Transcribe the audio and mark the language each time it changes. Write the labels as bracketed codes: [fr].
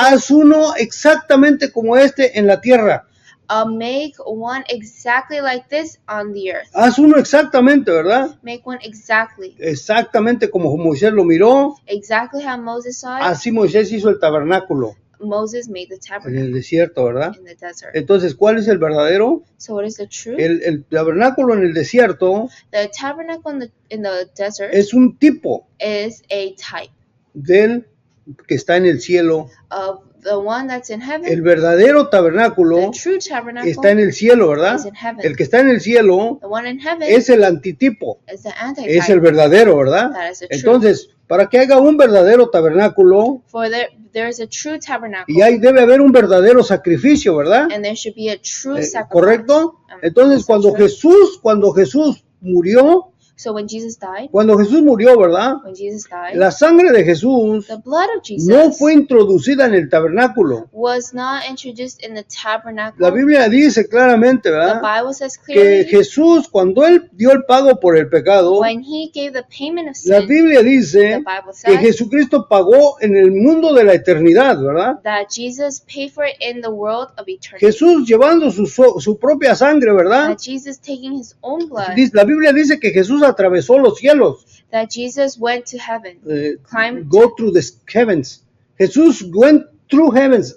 [es] haz uno exactamente como este en la tierra. [en] make one exactly like this on the earth. [es] Haz uno exactamente, ¿verdad? [en] Make one exactly. [es] Exactamente como Moisés lo miró, [en] Exactly how Moses saw it. [es] así Moisés hizo el tabernáculo [en] Moses made the [es] en [en] tabernacle [es] el desierto, ¿verdad? [en] in the desert. [es] Entonces, ¿cuál es el verdadero? [en] So what is the truth? [es] El tabernáculo en el desierto [en] The tabernacle in the desert [es] es un tipo [en] is a type [es] del que está en el cielo. [en] of the one that's in [es] El [en] heaven. [es] verdadero tabernáculo [en] The true tabernacle [es] está en el cielo, ¿verdad? [en] is in heaven. [es] El que está en el cielo [en] The one in heaven [es] es el antitipo, [en] is the [es] es el [en] antitype. [es] verdadero, ¿verdad? [en] That is the truth. [es] Entonces, para que haga un verdadero tabernáculo, [en] For there is a true tabernacle, [es] y ahí debe haber un verdadero sacrificio, ¿verdad? [en] and there should be a true sacrifice. [es] ¿Correcto? Um, Entonces, [en] is that true? [es] cuando Jesús murió, [en] So when Jesus died, [es] ¿verdad? [en] when Jesus died, [es] La sangre de Jesús [en] the blood of Jesus [es] no fue introducida en el tabernáculo. [en] was not introduced in the tabernacle. [es] La Biblia dice claramente, [en] The [es] ¿verdad? [en] Bible says [es] Que [en] clearly, [es] Jesús, cuando Él dio el pago por el pecado, [en] when he gave the payment of [es] la [en] sin, [es] Biblia [en] the [es] dice [en] Bible [es] que [en] says [es] Jesucristo pagó en el mundo de la eternidad, ¿verdad? [en] that Jesus paid for it in the world of eternity. [es] Jesús llevando su propia sangre, ¿verdad? [en] That Jesus taking his own blood, [es] La Biblia dice que Jesús atravesó los cielos. [en] that Jesus went to heaven, climbed, Go through the heavens. Jesús went through heavens.